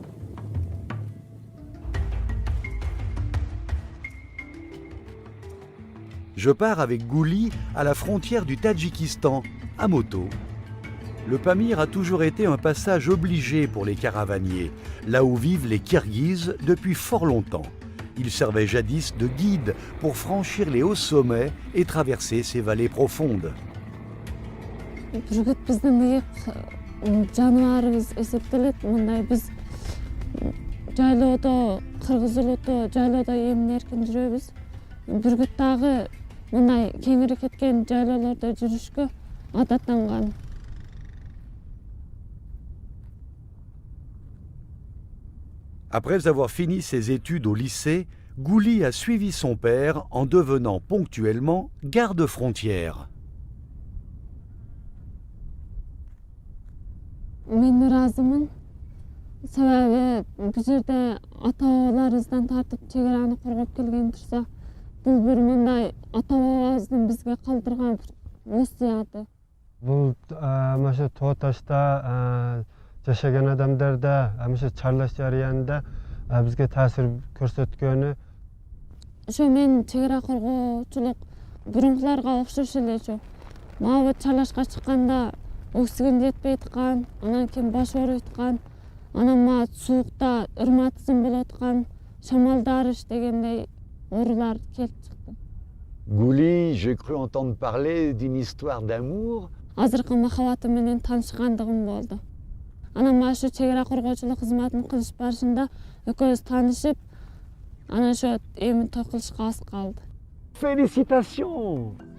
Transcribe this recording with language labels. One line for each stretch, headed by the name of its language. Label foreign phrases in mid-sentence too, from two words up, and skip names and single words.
French: Je pars avec Gouli à la frontière du Tadjikistan, à moto. Le Pamir a toujours été un passage obligé pour les caravaniers, là où vivent les Kirghizes depuis fort longtemps. Il servait jadis de guide pour franchir les hauts sommets et traverser ces vallées profondes.
Kazakh: Бүргіт біздің иық жануарыбыз есептеледі. Мындай біз жайлауда, қырғыз ұлыты жайлауда емін-еркін жүребіз. Бүргіт тағы мындай кеңірек кеткен жайлауларда жүрішке адаттанған.
French: Après avoir fini ses études au lycée, Gouli a suivi son père en devenant ponctuellement garde-frontière.
Kazakh: Мен разымын. Себебі бұл жерде ата-бабаларымыздан тартып шекараны қорғап келген тұрса, бұл бір мындай ата-бабамыздың бізге қалдырған өсиеті.
Kyrgyz: Бұл маша Тооташта жашаган адамдарда амыша чарлаш жарыянда бизге таасир көрсөткөнү. Ошо мен чегара коргоочулук бурункуларга окшош эле ошо. Мага чарлашка чыкканда оксиген жетпей аткан, анан кийин баш ооруп аткан, анан мага суукта ырматсым болуп аткан, шамалдарыш дегендей оорулар келип чыкты.
French: Gouli, j'ai cru entendre parler d'une histoire d'amour.
Kyrgyz: Азыркы махабатым менен таанышкандыгым болду. Анан мага ошо чегара коргоочулук кызматын кылыш барышында экөөбүз таанышып, анан ошо эми той кылышка аз калды.
French: Félicitations!